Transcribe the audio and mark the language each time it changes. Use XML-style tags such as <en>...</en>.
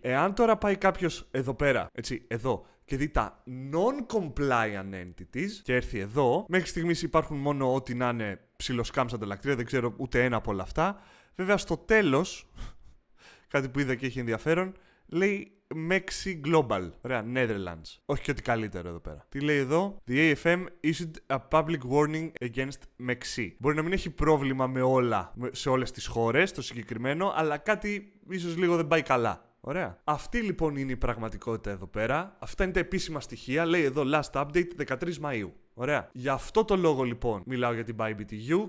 <el>Εάν τώρα πάει κάποιος εδώ πέρα, έτσι, εδώ, και δει τα non-compliant entities και έρθει εδώ, μέχρι στιγμής υπάρχουν μόνο ό,τι να είναι ψιλοσκάμς ανταλλακτήρια. Δεν ξέρω ούτε ένα από όλα αυτά. Βέβαια, στο τέλος, κάτι που είδα και έχει ενδιαφέρον, λέει MEXC Global. Ωραία, Netherlands. Όχι και ότι καλύτερο εδώ πέρα. Τι λέει εδώ?</el> <en>The AFM issued a public warning against MEXC.</en> <el>Μπορεί να μην έχει πρόβλημα με όλα, σε όλες τις χώρες, το συγκεκριμένο, αλλά κάτι ίσως λίγο δεν πάει καλά. Ωραία. Αυτή λοιπόν είναι η πραγματικότητα εδώ πέρα. Αυτά είναι τα επίσημα στοιχεία. Λέει εδώ last update 13 Μαΐου. Ωραία. Γι' αυτό το λόγο λοιπόν μιλάω για την ByBTU.</el>